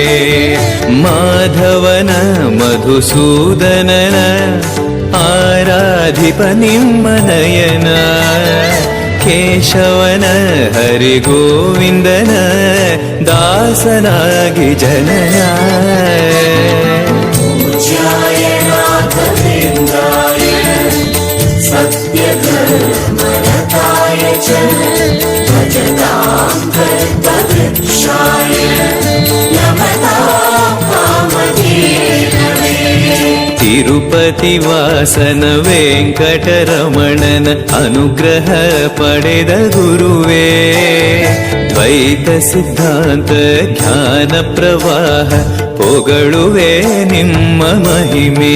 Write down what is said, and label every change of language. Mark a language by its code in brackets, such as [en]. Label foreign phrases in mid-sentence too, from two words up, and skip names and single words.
[kn] ಮಾಧವನ ಮಧುಸೂದನನ ಆರಾಧಿಪ ನಿಮ್ಮ ನಯನ. ಕೇಶವನ ಹರಿ ಗೋವಿಂದನ ದಾಸನಾಗಿ ಜನನ. [sa] सत्यधर्मरताय च भजतां कल्पवृक्षाय नमतां कामधेनवे. [kn] ತಿರುಪತಿ ವಾಸನ ವೆಂಕಟರಮಣನ ಅನುಗ್ರಹ ಪಡೆದ ಗುರುವೇ. ದ್ವೈತ ಸಿದ್ಧಾಂತ ಜ್ಞಾನ ಪ್ರವಾಹ ಪೊಗಳುವೆ ನಿಮ್ಮ ಮಹಿಮೆ.